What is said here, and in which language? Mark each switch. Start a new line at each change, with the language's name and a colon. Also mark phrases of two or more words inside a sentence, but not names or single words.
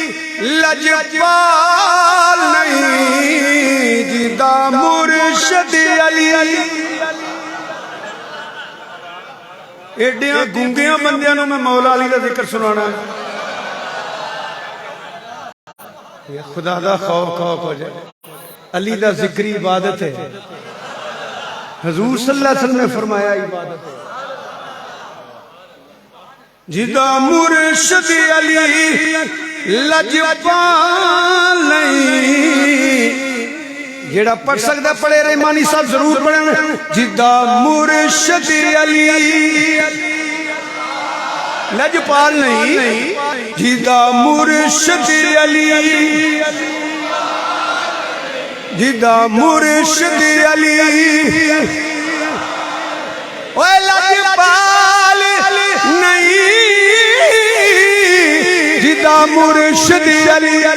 Punjabi: لجپال نہیں، جیدا مرشد علی ایڈیا گونگیا بندیاں نوں میں مولا علی کا ذکر سناناں، خدا دا خوف ہو جائے. علی دا ذکر عبادت ہے، حضور
Arabic: صلى الله عليه وسلم
Punjabi: نے فرمایا عبادت ہے. جیدا مرشد علی لجپال نہیں، جیہڑا پڑھ سکتا پڑھے، رحمانی صاحب ضرور پڑھے. جیدا مرشد علی لجپال نہیں، جیدا مرشد علی، جیدا مرشد علی اوئے لجپال نہیں، جیدا مرشد علی.